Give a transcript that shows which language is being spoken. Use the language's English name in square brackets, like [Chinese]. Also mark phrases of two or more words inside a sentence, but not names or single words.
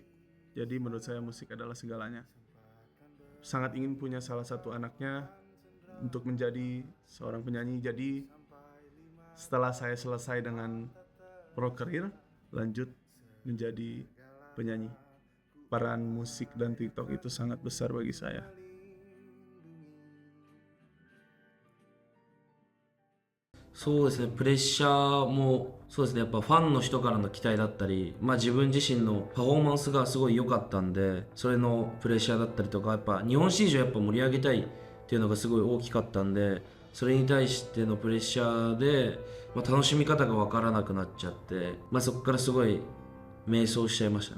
[Indonesian] Jadi menurut saya musik adalah segalanya. Sangat ingin punya salah satu anaknya untuk menjadi seorang penyanyi. Jadi setelah saya selesai dengan [English] pro career, [Indonesian] lanjut menjadi penyanyi. Peran musik dan TikTok itu sangat besar bagi saya. [Japanese] そうですね、プレッシャーもそうですね、やっぱファンの人からの期待だったり、自分自身のパフォーマンスがすごい良かったんで、それのプレッシャーだったりとか、やっぱ日本市場やっぱ盛り上げたいっていうのがすごい大きかったんで、それに対してのプレッシャーで、楽しみ方が分からなくなっちゃって、そこからすごい迷走しちゃいましたね。